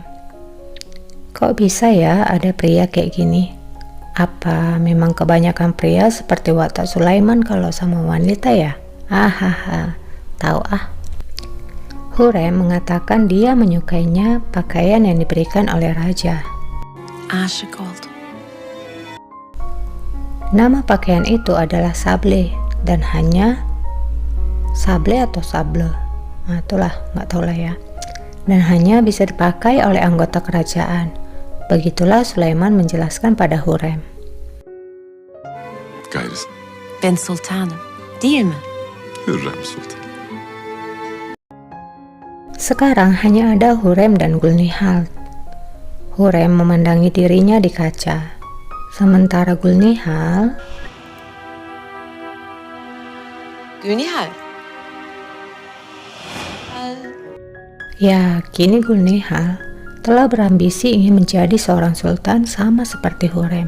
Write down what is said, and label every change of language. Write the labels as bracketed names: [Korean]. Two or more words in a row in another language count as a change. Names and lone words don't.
[Indonesian] Kok bisa ya ada pria kayak gini? Apa memang kebanyakan pria seperti watak Sulaiman kalau sama wanita ya? Hahaha, tahu ah. Hurem mengatakan dia menyukainya pakaian yang diberikan oleh Raja. [Turkish] Aşık oldum. [Indonesian] Nama pakaian itu adalah sable. Dan hanya sable atau sable, nah itulah nggak tahu lah ya. Dan hanya bisa dipakai oleh anggota kerajaan. Begitulah Sulaiman menjelaskan pada Hurem. [Turkish] Gayrısı. Ben sultanım, değil mi? Hürrem Sultan. [Indonesian] Sekarang hanya ada Hurem dan Gulnihal. Hurem memandangi dirinya di kaca, sementara Gulnihal [Turkish] Gülnihal. [Indonesian] ya, kini Gulnihal telah berambisi ingin menjadi seorang sultan sama seperti Hurem.